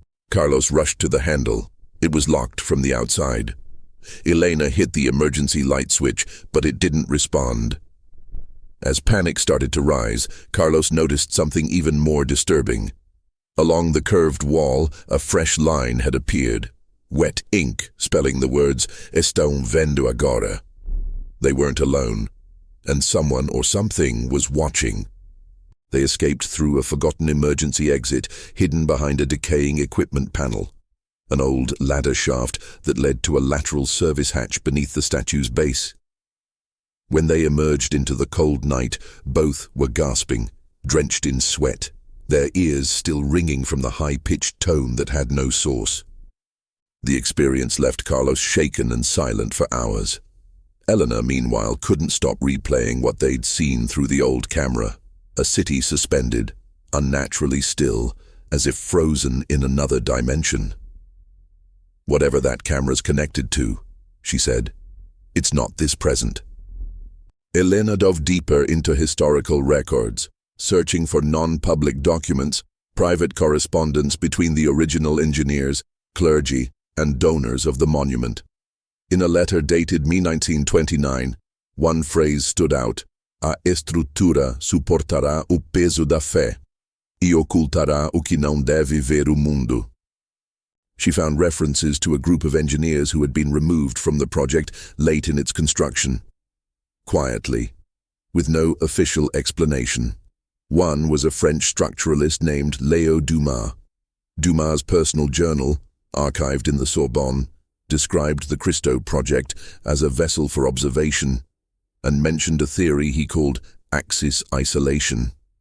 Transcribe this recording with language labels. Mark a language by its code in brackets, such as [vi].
[en] Carlos rushed to the handle. It was locked from the outside. Elena hit the emergency light switch, but it didn't respond. As panic started to rise, Carlos noticed something even more disturbing. Along the curved wall, a fresh line had appeared. Wet ink spelling the words, [pt] "Estão vendo agora." [en] They weren't alone, and someone or something was watching. They escaped through a forgotten emergency exit hidden behind a decaying equipment panel, an old ladder shaft that led to a lateral service hatch beneath the statue's base. When they emerged into the cold night, both were gasping, drenched in sweat, their ears still ringing from the high-pitched tone that had no source. The experience left Carlos shaken and silent for hours. Elena, meanwhile, couldn't stop replaying what they'd seen through the old camera. A city suspended, unnaturally still, as if frozen in another dimension. "Whatever that camera's connected to," she said, "it's not this present." Elena dove deeper into historical records, searching for non-public documents, private correspondence between the original engineers, clergy, and donors of the monument. In a letter dated May 1929, one phrase stood out: [pt] "A estrutura suportará o peso da fé e ocultará o que não deve ver o mundo." [en] She found references to a group of engineers who had been removed from the project late in its construction. Quietly, with no official explanation. One was a French structuralist named Léo Dumas. Dumas' personal journal, archived in the Sorbonne, described the Christo project as a vessel for observation and mentioned a theory he called axis isolation.